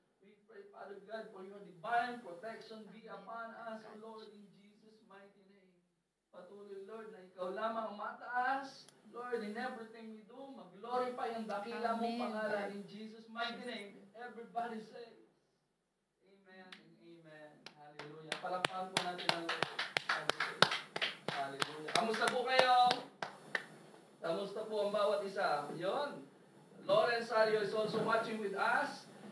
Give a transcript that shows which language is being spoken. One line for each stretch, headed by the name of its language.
English: We pray, Father God, for your divine protection be upon us, O Lord, in Jesus' mighty name.
Filipino: Patuloy, Lord, na ikaw lamang mataas, Lord,
English: in everything we do,
Filipino: mag-glorify ang dakila mong pangalan
English: in Jesus' mighty name. Everybody say, Amen and Amen. Hallelujah.
Filipino: Palakpakan po natin ang Lord. Hallelujah. Hallelujah. Kamusta po kayo? Kamusta po ang bawat isa? Yon.
English: Lawrence Sario is also watching with us.